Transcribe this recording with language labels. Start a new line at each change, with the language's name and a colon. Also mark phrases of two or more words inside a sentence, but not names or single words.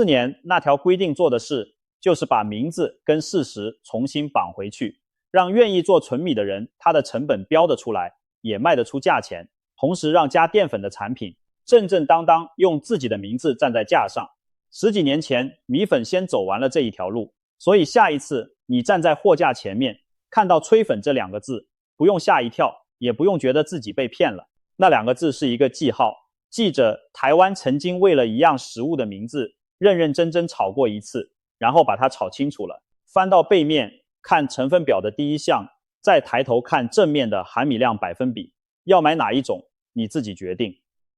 Chinese: 年那條規定做的事，就是把名字跟事實重新綁回去，讓願意做純米的人，他的成本標得出來，也賣得出價錢，同時讓加澱粉的產品正正當當用自己的名字站在架上。10幾年前，米粉先走完了這一條路，所以下一次你站在貨架前面，看到炊粉這2個字，不用嚇一跳，也不用覺得自己被騙了。那2個字是一個記號，記着台灣曾經為了一樣食物的名字，認認真真炒過一次，然後把它炒清楚了。翻到背面，看成分表的第一項，再抬頭看正面的含米量百分比，要買哪一種，你自己決定。